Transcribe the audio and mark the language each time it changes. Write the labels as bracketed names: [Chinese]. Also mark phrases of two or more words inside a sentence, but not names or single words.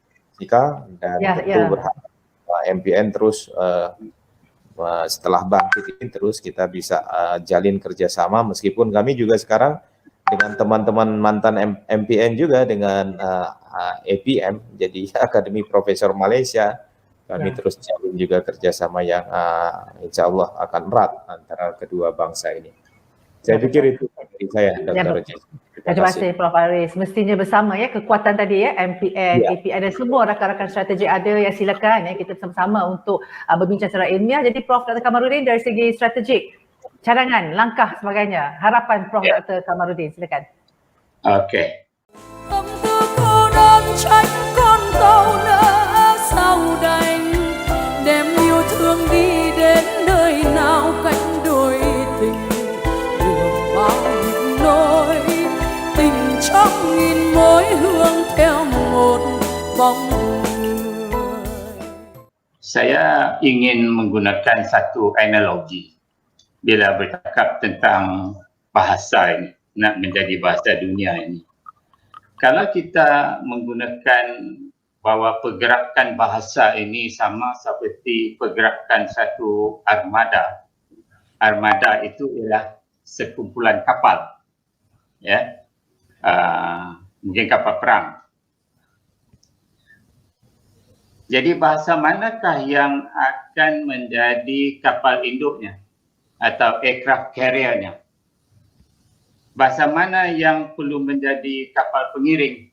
[Indonesian] Jessica, dan tentu berharap MPN terus setelah bangkit ini terus kita bisa jalin kerjasama, meskipun kami juga sekarang dengan teman-teman mantan MPN juga dengan APM, jadi Akademi Profesor Malaysia, kami terus jalin juga kerjasama yang [Arabic] إن شاء الله [Indonesian] akan erat antara kedua bangsa ini. Saya pikir itu dari saya, Dr. Jessica. [Malay] Terima kasih Prof. Aris. Mestinya bersama ya kekuatan tadi ya, MPN, APN dan semua rakan-rakan strategi ada yang silakan ya kita bersama-sama untuk berbincang secara ilmiah. Jadi Prof. Dr. Kamarudin dari segi strategik, cadangan, langkah sebagainya, harapan Prof. Dr. Kamarudin, silakan. Okey. [Vietnamese] Tâm tư cô đơn trách con tàu nỡ sau đành, đem yêu thương đi đến nơi nào cánh đôi tình, đường bao nhịp nỗi tình trong nghìn mối hương theo một bóng người. [Malay] Saya ingin menggunakan satu analogi bila bercakap tentang bahasa ini, nak menjadi bahasa dunia ini. Kalau kita menggunakan bahawa pergerakan bahasa ini sama seperti pergerakan satu armada. Armada itu ialah sekumpulan kapal, ya, mungkin kapal perang. Jadi bahasa manakah yang akan menjadi kapal induknya atau [English] aircraft carrier- [Malay] nya? Bahasa mana yang perlu menjadi kapal pengiring?